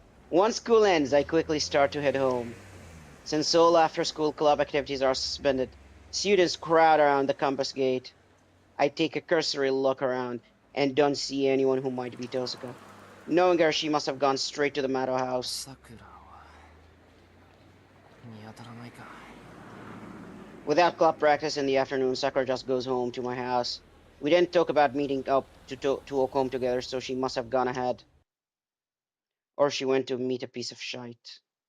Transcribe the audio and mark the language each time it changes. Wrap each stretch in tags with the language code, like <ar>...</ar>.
<en>Once school ends, I quickly start to head home. Since all after-school club activities are suspended, students crowd around the campus gate. I take a cursory look around and don't see anyone who might be Tosaka. Knowing her, she must have gone straight to the Maddo house.</en> <ja>さくらは見当たらないか。</ja> <en>Without club practice in the afternoon, Sakura just goes home to my house. We didn't talk about meeting up to walk home together, so she must have gone ahead. Or she went to meet a piece of shite.</en>